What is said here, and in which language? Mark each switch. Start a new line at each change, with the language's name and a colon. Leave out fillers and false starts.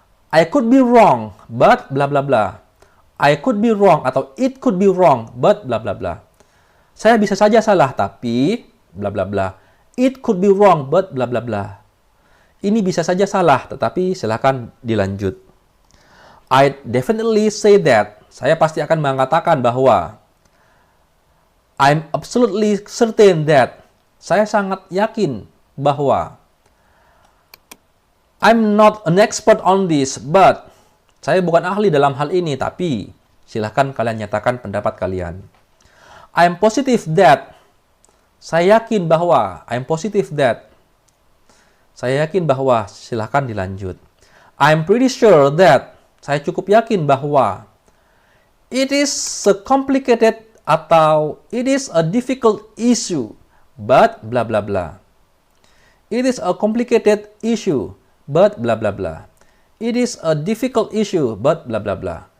English: I could be wrong, but bla bla bla. I could be wrong, atau it could be wrong, but bla bla bla.
Indonesian: Saya bisa saja salah, tapi bla bla bla.
English: It could be wrong, but bla bla bla.
Indonesian: Ini bisa saja salah, tetapi silakan dilanjut.
English: I definitely say that.
Indonesian: Saya pasti akan mengatakan bahwa.
English: I'm absolutely certain that.
Indonesian: Saya sangat yakin bahwa.
English: I'm not an expert on this, but.
Indonesian: Saya bukan ahli dalam hal ini, tapi silakan kalian nyatakan pendapat kalian.
English: I'm positive that.
Indonesian: Saya yakin bahwa,
English: I'm positive that.
Indonesian: Saya yakin bahwa, silakan dilanjut.
English: I'm pretty sure that.
Indonesian: Saya cukup yakin bahwa.
English: It is a complicated atau it is a difficult issue, but bla bla bla. It is a complicated issue, but bla bla bla. It is a difficult issue, but bla bla bla.